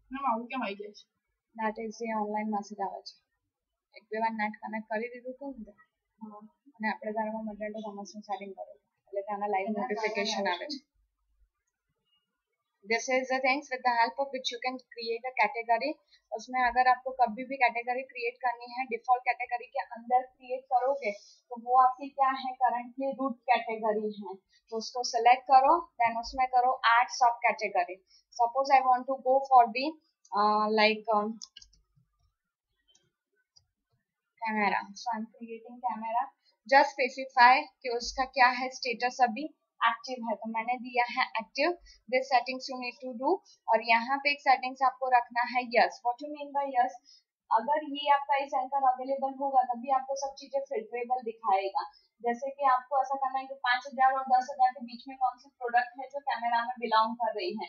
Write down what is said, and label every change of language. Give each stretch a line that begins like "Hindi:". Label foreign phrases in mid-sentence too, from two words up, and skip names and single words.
Gujarati: આવું કેમ આવી જાય છે?
English: that is the online message
Gujarati: આવે છે. એક બે વાર
English: net connect
Gujarati: કરી દીધું હતું ને અને આપણે તારામાં મટીરિયલ કોમર્સનું સેટિંગ કર્યું એટલે ત્યાંના
English: live notification
Gujarati: આવે છે.
English: This is the things with the help of which you can create a category.
Hindi: उसमें अगर आपको कभी भी
English: category create
Hindi: करनी है
English: default category
Hindi: के अंदर क्रिएट करोगे तो वो आपकी क्या है
English: currently root category
Hindi: है, तो उसको सेलेक्ट करो देन उसमें करो
English: add sub category. suppose I want to go for the like camera, so I'm creating camera. just specify
Hindi: कि उसका क्या है स्टेटस अभी एक्टिव है तो मैंने दिया है एक्टिव.
English: this settings you need to do
Hindi: और यहाँ पे एक सेटिंग्स आपको रखना है यस.
English: what you mean by yes,
Hindi: अगर ये आपका इस एंकर अवेलेबल होगा तभी आपको सब चीजें फिल्टरेबल दिखाएगा. जैसे कि आपको ऐसा करना है कि 5000 और 10,000 के बीच में कौन सी प्रोडक्ट है जो कैमरा में बिलोंग कर रही है.